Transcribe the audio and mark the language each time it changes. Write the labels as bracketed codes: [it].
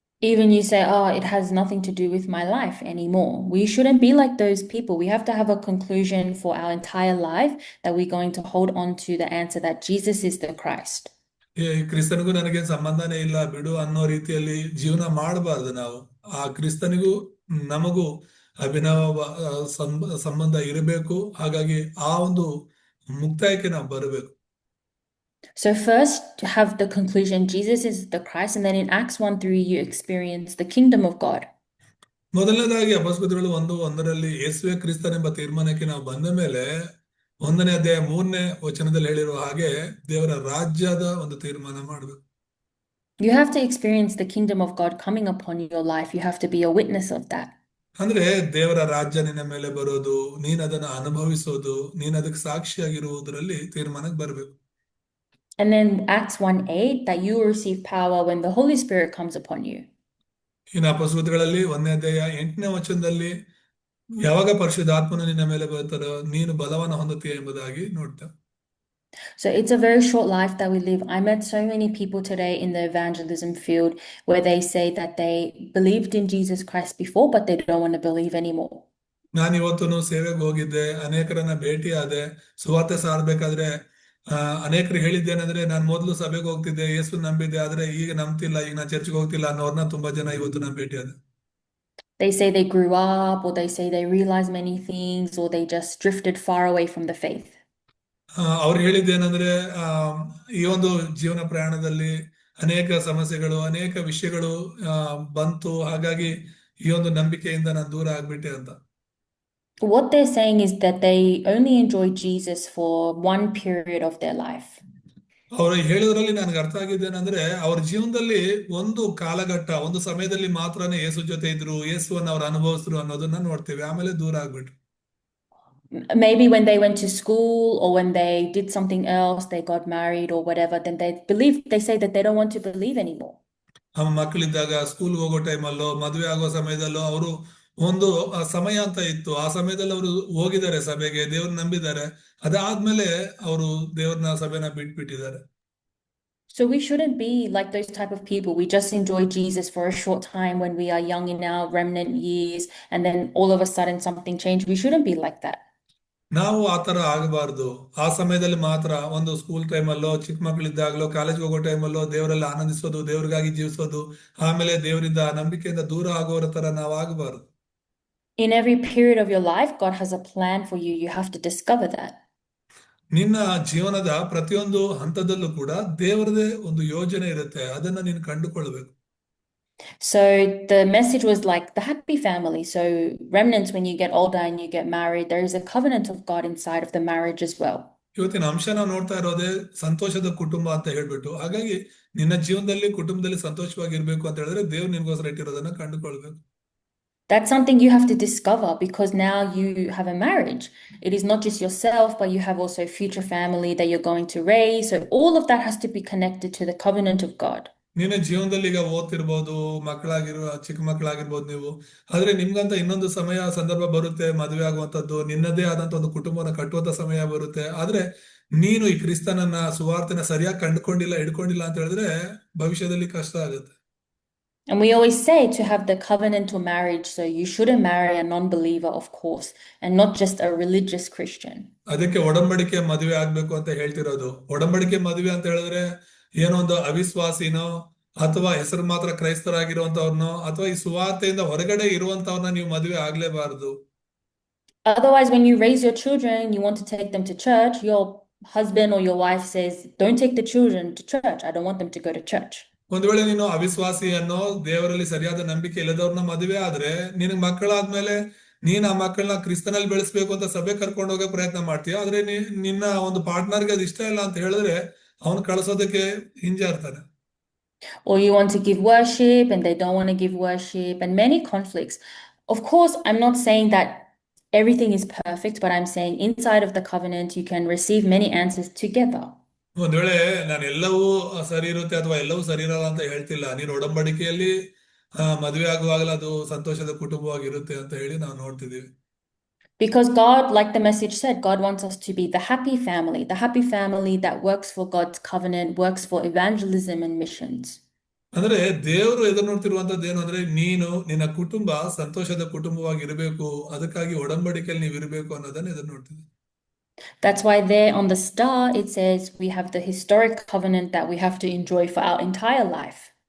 [en] Even you say, it has nothing to do with my life anymore. We shouldn't be like those people. We have to have a conclusion for our entire life that we're going to hold on to the answer that Jesus is the Christ. [kn] ಕ್ರಿಸ್ತನಿಗೂ ನನಗೆ ಸಂಬಂಧನೇ ಇಲ್ಲ ಬಿಡು ಅನ್ನೋ ರೀತಿಯಲ್ಲಿ ಜೀವನ ಮಾಡಬಾರ್ದು ನಾವು. ಆ ಕ್ರಿಸ್ತನಿಗೂ ನಮಗೂ ಅಭಿನವ ಸಂಬಂಧ ಇರಬೇಕು. ಹಾಗಾಗಿ ಆ ಒಂದು ಮುಕ್ತಾಯಕ್ಕೆ ನಾವು ಬರಬೇಕು. [en] So first to have the conclusion, Jesus is the Christ, and then in Acts 1:3 you experience the kingdom of God. [kn] ಮೊದಲನೇದಾಗಿ ಅಪೊಸ್ತಲರು 1:1 ಯೇಸುವೇ ಕ್ರಿಸ್ತನೆಂಬ ತೀರ್ಮಾನಕ್ಕೆ ನಾವು ಬಂದ ಮೇಲೆ 1ನೇ ಅಧ್ಯಾಯ 3ನೇ ವಚನದಲ್ಲಿ ಹೇಳಿರುವ ಹಾಗೆ ದೇವರ ರಾಜ್ಯದ ಒಂದು ತೀರ್ಮಾನ ಮಾಡಬೇಕು. [en] You have to experience the kingdom of God coming upon your life. You have to be a witness of that. [kn] ಅಂದ್ರೆ ದೇವರ ರಾಜ್ಯ ನಿನ್ನ ಮೇಲೆ ಬರೋದು, ನೀನ್ ಅದನ್ನ ಅನುಭವಿಸೋದು, ನೀನ್ ಅದಕ್ಕೆ ಸಾಕ್ಷಿಯಾಗಿರುವುದರಲ್ಲಿ ತೀರ್ಮಾನಕ್ಕೆ ಬರಬೇಕು. [en] And then Acts 1:8 that you will receive power when the Holy Spirit comes upon you. [kn] ಇನ್ನು ಅಪೊಸ್ತಲಗಳಲ್ಲಿ 1ನೇ ಅಧ್ಯಾಯ 8ನೇ ವಚನದಲ್ಲಿ ಯಾವಾಗ ಪರಿಶುದ್ಧಾತ್ಮನು ನಿನ್ನ ಮೇಲೆ ಬರ್ತಾರೋ ನೀನು ಬಲವನ್ನು ಹೊಂದುತ್ತೀಯ ಎಂಬುದಾಗಿ ನೋಡ್ತೇವೆ. [en] So it's a very short life that we live. I met so many people today in the evangelism field where they say that they believed in Jesus Christ before, but they don't want to believe anymore. [kn] ನಾನು ಇವತ್ತು ಸೇವೆಗೆ ಹೋಗಿದ್ದೆ, ಅನೇಕರನ್ನ ಭೇಟಿಯಾದೆ, ಸುವಾರ್ತೆ ಸಾರಬೇಕಾದ್ರೆ ಅನೇಕರು ಹೇಳಿದ್ದೇನೆಂದ್ರೆ ನಾನು ಮೊದಲು ಸಭೆಗೆ ಹೋಗ್ತಿದ್ದೆ, ಯೇಸು ನಂಬಿದ್ದೆ, ಆದ್ರೆ ಈಗ ನಂಬ್ತಿಲ್ಲ, ಈಗ ನಾನು ಚರ್ಚ್ಗೆ ಹೋಗ್ತಿಲ್ಲ ಅನ್ನೋರ್ನ ತುಂಬಾ ಜನ ಇವತ್ತು ನಾನು ಭೇಟಿಯಾದೆ. [en] They say they grew up, or they say they realized many things, or they just drifted far away from the faith. [kn] ಅವ್ರು ಹೇಳಿದ್ದೇನೆಂದ್ರೆ ಈ ಒಂದು ಜೀವನ ಪ್ರಯಾಣದಲ್ಲಿ ಅನೇಕ ಸಮಸ್ಯೆಗಳು, ಅನೇಕ ವಿಷಯಗಳು ಬಂತು, ಹಾಗಾಗಿ ಈ ಒಂದು ನಂಬಿಕೆಯಿಂದ ನಾನು ದೂರ ಆಗ್ಬಿಟ್ಟೆ ಅಂತ. [en] What they're saying is that they only enjoy Jesus for one period of their life. [kn] ಅವರು ಹೇಳೋದ್ರಲ್ಲಿ ನನಗೆ ಅರ್ಥ ಆಗಿದ್ದೇನೆಂದ್ರೆ ಅವ್ರ ಜೀವನದಲ್ಲಿ ಒಂದು ಕಾಲಘಟ್ಟ, ಒಂದು ಸಮಯದಲ್ಲಿ ಮಾತ್ರನೇ ಯೇಸು ಜೊತೆ ಇದ್ರು, ಯೇಸುವನ್ನು ಅವ್ರು ಅನುಭವಿಸಿದ್ರು ಅನ್ನೋದನ್ನ ನೋಡ್ತೇವೆ, ಆಮೇಲೆ ದೂರ ಆಗ್ಬಿಟ್ರು. [en] Maybe when they went to school or when they did something else, they got married or whatever, then they say that they don't want to believe anymore. [kn] ಮಕ್ಕಳಿದ್ದಾಗ school ಹೋಗೋ ಟೈಮಲ್ಲೋ ಮದುವೆ ಆಗೋ ಸಮಯದಲ್ಲೋ ಅವರು ಒಂದು ಸಮಯ ಅಂತ ಇತ್ತು, ಆ ಸಮಯದಲ್ಲಿ ಅವರು ಹೋಗಿದ್ದಾರೆ ಸಭೆಗೆ, ದೇವ್ರನ್ನ ನಂಬಿದ್ದಾರೆ, ಅದಾದ್ಮೇಲೆ ಅವರು ದೇವ್ರನ್ನ ಸಭೆನ ಬಿಟ್ಬಿಟ್ಟಿದ್ದಾರೆ. [en] So we shouldn't be like those type of people. We just enjoy Jesus for a short time when we are young in our remnant years, and then all of a sudden something changed. We shouldn't be like that. [kn] ನಾವು ಆತರ ಆಗಬಾರ್ದು. ಆ ಸಮಯದಲ್ಲಿ ಮಾತ್ರ ಒಂದು school ಟೈಮಲ್ಲೋ, ಚಿಕ್ಕ ಮಕ್ಕಳಿದ್ದಾಗಲೋ, college ಹೋಗೋ ಟೈಮಲ್ಲೋ ದೇವರಲ್ಲಿ ಆನಂದಿಸೋದು, ದೇವ್ರಿಗಾಗಿ ಜೀವಿಸೋದು, ಆಮೇಲೆ ದೇವರಿಂದ ನಂಬಿಕೆಯಿಂದ ದೂರ ಆಗೋರ ತರ ನಾವು ಆಗಬಾರ್ದು. [en] In every period of your life, God has a plan for you. You have to discover that. [kn] ನಿನ್ನ ಜೀವನದ ಪ್ರತಿಯೊಂದು ಹಂತದಲ್ಲೂ ಕೂಡ ದೇವರದೇ ಒಂದು ಯೋಜನೆ ಇರುತ್ತೆ, ಅದನ್ನ ನೀನು ಕಂಡುಕೊಳ್ಬೇಕು. [en] So the message was like the happy family. So remnants, when you get older and you get married, there is a covenant of God inside of the marriage as well. [kn] ಇವತ್ತಿನ ಅಂಶ ನಾವು ನೋಡ್ತಾ ಇರೋದೇ ಸಂತೋಷದ ಕುಟುಂಬ ಅಂತ ಹೇಳ್ಬಿಟ್ಟು, ಹಾಗಾಗಿ ನಿನ್ನ ಜೀವನದಲ್ಲಿ ಕುಟುಂಬದಲ್ಲಿ ಸಂತೋಷವಾಗಿರ್ಬೇಕು ಅಂತ ಹೇಳಿದ್ರೆ ದೇವ್ರು ನಿನ್ಗೋಸ್ಕರ ಇಟ್ಟಿರೋದನ್ನ ಕಂಡುಕೊಳ್ಬೇಕು. [en] That's something you have to discover, because now you have a marriage. It is not just yourself, but you have also future family that you're going to raise. So all of that has to be connected to the covenant of God. [kn] ನಿನ್ನ ಜೀವನದಲ್ಲಿ ಈಗ ಓದ್ತಿರ್ಬೋದು, ಚಿಕ್ಕ ಮಕ್ಕಳಾಗಿರ್ಬೋದು ನೀವು, ಆದ್ರೆ ನಿಮ್ಗಂತ ಇನ್ನೊಂದು ಸಮಯ ಸಂದರ್ಭ ಬರುತ್ತೆ, ಮದುವೆ ಆಗುವಂತದ್ದು, ನಿನ್ನದೇ ಆದಂತ ಒಂದು ಕುಟುಂಬನ ಕಟ್ಟುವಂತ ಸಮಯ ಬರುತ್ತೆ. ಆದ್ರೆ ನೀನು ಈ ಕ್ರಿಸ್ತನನ್ನ, ಸುವಾರ್ತೆನ ಸರಿಯಾಗಿ ಹಿಡ್ಕೊಂಡಿಲ್ಲ ಅಂತ ಹೇಳಿದ್ರೆ ಭವಿಷ್ಯದಲ್ಲಿ ಕಷ್ಟ ಆಗುತ್ತೆ. [en] And we always say to have the covenantal marriage, so you shouldn't marry a non-believer, of course, and not just a religious Christian. [kn] ಅದಕ್ಕೆ ಒಡಂಬಡಿಕೆ ಮದುವೆ ಆಗ್ಬೇಕು ಅಂತ ಹೇಳ್ತಿರೋದು. ಒಡಂಬಡಿಕೆ ಮದುವೆ ಅಂತ ಹೇಳಿದ್ರೆ ಏನೋ ಒಂದು ಅವಿಶ್ವಾಸಿನೋ ಅಥವಾ ಹೆಸರು ಮಾತ್ರ ಕ್ರೈಸ್ತರಾಗಿರುವಂತವ್ರನ್ನೋ ಅಥವಾ ಈ ಸುವಾರ್ತೆಯಿಂದ ಹೊರಗಡೆ ಇರುವಂತವ್ರನ್ನ ನೀವು ಮದುವೆ ಆಗ್ಲೇಬಾರ್ದು. [en] Otherwise, when you raise your children, you want to take them to church, your husband or your wife says, don't take the children to church. I don't want them to go to church. [kn] ಒಂದ್ ವೇಳೆ ನೀನು ಅವಿಶ್ವಾಸಿಯನ್ನೋ ದೇವರಲ್ಲಿ ಸರಿಯಾದ ನಂಬಿಕೆ ಇಲ್ಲದವ್ರನ್ನ ಮದುವೆ ಆದ್ರೆ ನಿನಗ್ ಮಕ್ಕಳಾದ್ಮೇಲೆ ನೀನ್ ಆ ಮಕ್ಕಳನ್ನ ಕ್ರಿಸ್ತನಲ್ಲಿ ಬೆಳೆಸ್ಬೇಕು ಅಂತ ಸಭೆ ಕರ್ಕೊಂಡು ಹೋಗೋ ಪ್ರಯತ್ನ ಮಾಡ್ತೀಯ, ಆದ್ರೆ ನಿನ್ನ ಒಂದು ಪಾರ್ಟ್ನರ್ಗೆ ಅದು ಇಷ್ಟ ಇಲ್ಲ ಅಂತ ಹೇಳಿದ್ರೆ ಅವನು ಕಳ್ಸೋದಕ್ಕೆ ಹಿಂಜಾರ್ತಾನೆ. [en] Or you want to give worship and they don't want to give worship, and many conflicts. Of course, I'm not saying that everything is perfect, but I'm saying inside of the covenant, you can receive many answers together. [kn] ಒಂದ್ ವೇಳೆ ನಾನು ಎಲ್ಲವೂ ಸರಿ ಇರುತ್ತೆ ಅಥವಾ ಎಲ್ಲವೂ ಸರಿ ಇರಲ್ಲ ಅಂತ ಹೇಳ್ತಿಲ್ಲ. ನೀನು ಒಡಂಬಡಿಕೆಯಲ್ಲಿ ಮದುವೆ ಆಗುವಾಗಲೂ ಅದು ಸಂತೋಷದ ಕುಟುಂಬವಾಗಿರುತ್ತೆ ಅಂತ ಹೇಳಿ ನಾವು ನೋಡ್ತಿದೀವಿ. [en] Because God, like the message said, God wants us to be the happy family that works for God's covenant, works for evangelism and missions. [kn] ಅಂದ್ರೆ ದೇವರು ಎದುರು ನೋಡ್ತಿರುವಂತದ್ದು ಏನು ಅಂದ್ರೆ ನೀನು ನಿನ್ನ ಕುಟುಂಬ ಸಂತೋಷದ ಕುಟುಂಬವಾಗಿರ್ಬೇಕು, ಅದಕ್ಕಾಗಿ ಒಡಂಬಡಿಕೆಯಲ್ಲಿ ನೀವು ಇರಬೇಕು ಅನ್ನೋದನ್ನ ಎದುರು ನೋಡ್ತಿದ್ದೆ. [en] That's why there on the star it says we have the historic covenant that we have to enjoy for our entire life.